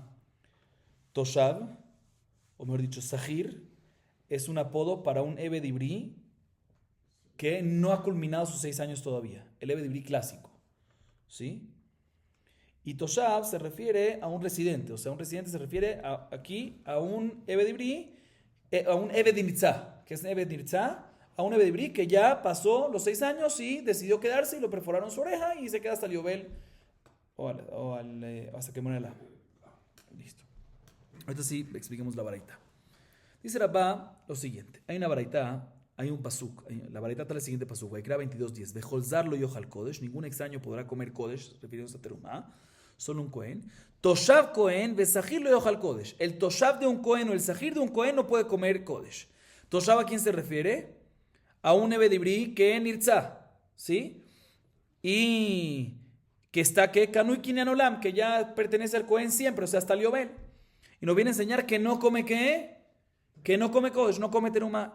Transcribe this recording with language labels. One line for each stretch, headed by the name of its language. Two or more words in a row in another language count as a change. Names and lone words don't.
Spanish: Toshav, o mejor dicho, Zahir, es un apodo para un
Hebrew: עבד עברי
Spanish: que no ha culminado sus 6 años todavía, el
Hebrew: עבד עברי
Spanish: clásico, ¿sí? Y Toshav se refiere a un residente, o sea, un residente se refiere aquí a un
Hebrew: עבד עברי,
Spanish: a un
Hebrew: עבד נרצע,
Spanish: que es un
Hebrew: עבד נרצע,
Spanish: a un
Hebrew: עבד עברי
Spanish: que ya pasó los 6 años y decidió quedarse y lo perforaron su oreja y se queda hasta el Yovel hasta que muera el amo. Listo. Ahorita sí expliquemos la baraita. Dice Rabá lo siguiente. Hay una baraita, hay un pasuk. La baraita trae el siguiente pasuk. Vaikra 22:10.
Hebrew: וכל זר לא יאכל קדש.
Spanish: Ningún extraño podrá comer kodesh, refiriéndose a terumá. Solo un kohen.
Hebrew: תושב כהן ושכיר לא יאכל קדש.
Spanish: El toshav de un kohen o el sahir de un kohen no puede comer kodesh. Toshav, ¿a quién se refiere? A un
Hebrew: עבד עברי
Spanish: que nirtzá, ¿sí? Y que está que
Hebrew: קנוי קנין עולם,
Spanish: que ya pertenece al Cohen siempre, o sea, hasta el Yovel. Y nos viene a enseñar que no come ¿qué? Que no come Kodesh, no come Terumá.